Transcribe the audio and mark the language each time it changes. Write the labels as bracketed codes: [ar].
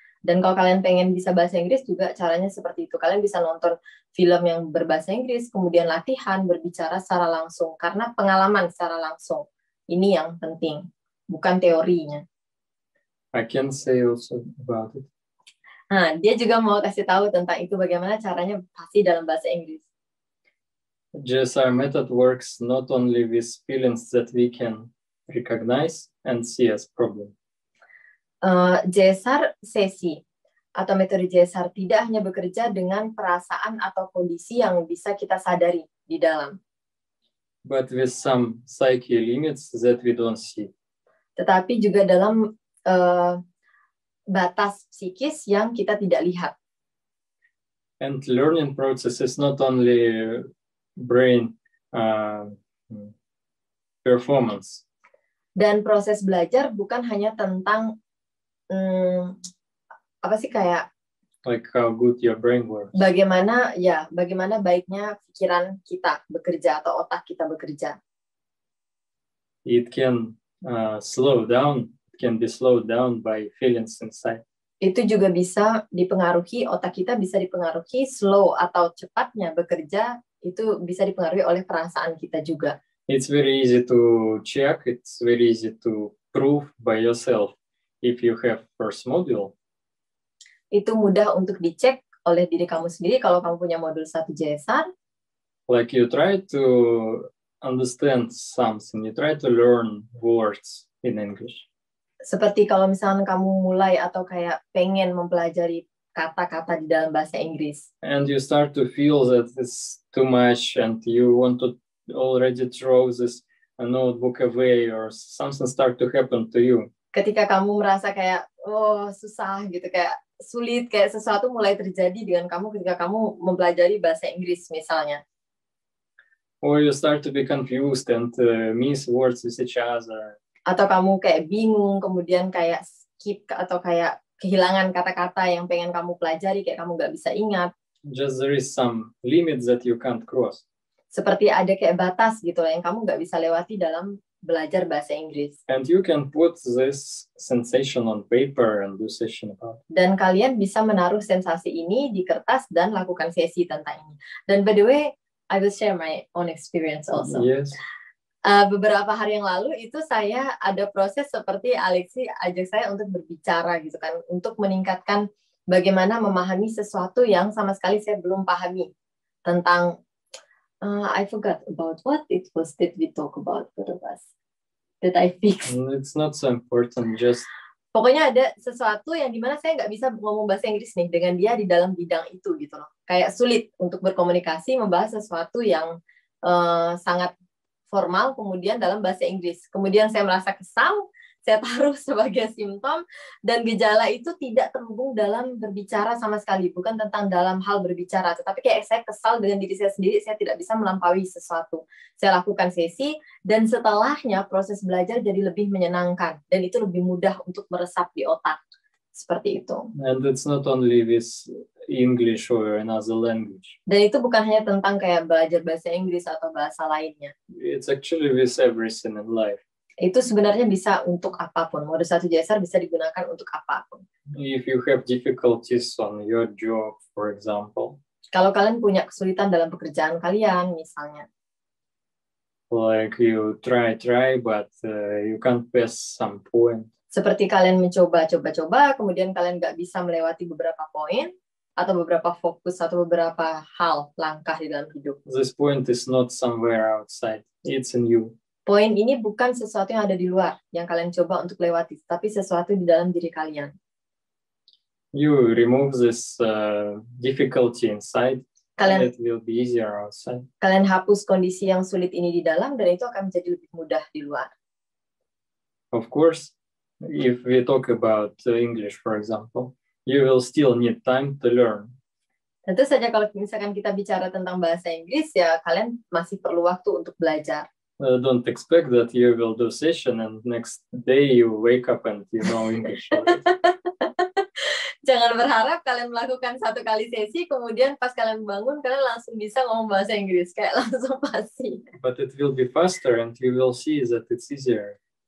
[id] Dan kalau kalian pengen bisa bahasa Inggris juga caranya seperti itu. Kalian bisa nonton film yang berbahasa Inggris, kemudian latihan berbicara secara langsung karena pengalaman secara langsung. Ini yang penting, bukan teorinya. [en] I can say also about it. [id] Nah, dia juga mau kasih tahu tentang itu bagaimana caranya pasti dalam bahasa Inggris. [en] GSR method works not only with feelings that we can recognize and see as problem. [id] GSR sesi atau metode GSR tidak hanya bekerja dengan perasaan atau kondisi yang bisa kita sadari di dalam. [en] But with some psyche limits that we don't see. [id] Tetapi juga dalam batas psikis yang kita tidak lihat. [en] And learning process is not only brain performance. [id] Dan proses belajar bukan hanya tentang apa sih kayak [en] like how good your brain works. [id] Bagaimana baiknya pikiran kita bekerja atau otak kita bekerja. [en] It can slow down. Can be slowed down by feelings inside. [id] Itu juga bisa dipengaruhi, otak kita bisa dipengaruhi slow atau cepatnya bekerja, itu bisa dipengaruhi oleh perasaan kita juga. [en] It's very easy to check, it's very easy to prove by yourself if you have first module. [id] Itu mudah untuk dicek oleh diri kamu sendiri kalau kamu punya modul 1 JSR. [en] Like you try to understand something, you try to learn words in English. [id] Seperti kalau misalnya kamu mulai atau kayak pengen mempelajari kata-kata di dalam bahasa Inggris. [en] And you start to feel that it's too much and you want to already throw this notebook away or something start to happen to you. [id] Ketika kamu merasa kayak, susah gitu, kayak sulit, kayak sesuatu mulai terjadi dengan kamu ketika kamu mempelajari bahasa Inggris misalnya. [en] Or you start to be confused and miss words with each other. [id] Atau kamu kayak bingung, kemudian kayak skip atau kayak kehilangan kata-kata yang pengen kamu pelajari, kayak kamu nggak bisa ingat. [en] Just there is some limits that you can't cross. [id] Seperti ada kayak batas gitu yang kamu nggak bisa lewati dalam belajar bahasa Inggris. [en] And you can put this sensation on paper and do session about it. [id] Dan kalian bisa menaruh sensasi ini di kertas dan lakukan sesi tentang ini. Dan [en] by the way, I will share my own experience also. Yes. [id] beberapa hari yang lalu itu saya ada proses seperti Alexi ajak saya untuk berbicara gitu kan, untuk meningkatkan bagaimana memahami sesuatu yang sama sekali saya belum pahami tentang [en] I forgot about what it was that we talk about both of us that I fixed. It's not so important, just [id] pokoknya ada sesuatu yang dimana saya nggak bisa ngomong bahasa Inggris nih dengan dia di dalam bidang itu gitu loh, kayak sulit untuk berkomunikasi membahas sesuatu yang sangat formal kemudian dalam bahasa Inggris. Kemudian saya merasa kesal, saya taruh sebagai simptom, dan gejala itu tidak terhubung dalam berbicara sama sekali, bukan tentang dalam hal berbicara, tetapi kayak saya kesal dengan diri saya sendiri, saya tidak bisa melampaui sesuatu. Saya lakukan sesi, dan setelahnya proses belajar jadi lebih menyenangkan, dan itu lebih mudah untuk meresap di otak. Seperti itu. [en] And it's not only with English or another language. [id] Dan itu bukan hanya tentang kayak belajar bahasa Inggris atau bahasa lainnya. [en] It's actually with everything in life. [id] Itu sebenarnya bisa untuk apapun. Mode 1 JSR bisa digunakan untuk apapun. [en] If you have difficulties on your job, for example. [id] Kalau kalian punya kesulitan dalam pekerjaan kalian, misalnya. [en] Like you try, but you can't pass some point. [id] Seperti kalian mencoba, kemudian kalian nggak bisa melewati beberapa poin, atau beberapa fokus, atau beberapa hal, langkah di dalam hidup. [en] This point is not somewhere outside, it's in you. [id] Poin ini bukan sesuatu yang ada di luar, yang kalian coba untuk lewati, tapi sesuatu di dalam diri kalian. [en] You remove this difficulty inside, and it will be easier outside. [id] Kalian hapus kondisi yang sulit ini di dalam, dan itu akan menjadi lebih mudah di luar. [en] Of course, if we talk about English, for example, you will still need time to learn. [id] Tentu saja kalau misalkan kita bicara tentang bahasa Inggris, ya kalian masih perlu waktu untuk belajar. [en] Don't expect that you will do session and next day you wake up and you know English. [id] Jangan berharap kalian melakukan 1 kali sesi, kemudian pas kalian bangun, kalian langsung bisa ngomong bahasa Inggris, kayak langsung pasti. [en] But it will be faster and you will see that it's easier.